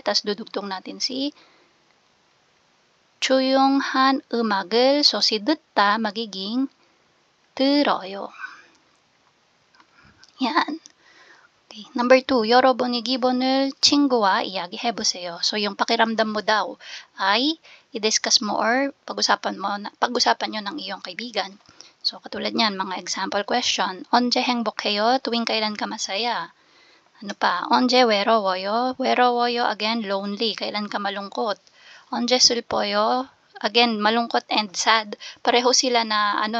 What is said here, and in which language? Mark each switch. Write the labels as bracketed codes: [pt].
[tl] Tapos, dudugtong natin si [ko] 조용한 음악을. [tl] So, si 듣다 magiging 들어요. Yan. Okay. [ko] Number 2, 여러분의 기분을 친구와 이야기해보세요. [tl] So, yung pakiramdam mo daw ay i-discuss mo or pag-usapan nyo ng iyong kaibigan. So, katulad niyan, mga example question. [ko] 언제 행복해요? [tl] Tuwing kailan ka masaya? Ano pa? [ko] 언제 외로워요? [tl] 외로워요, again, lonely. Kailan ka malungkot? [ko] 언제 슬퍼요? [tl] Again, malungkot and sad. Pareho sila na,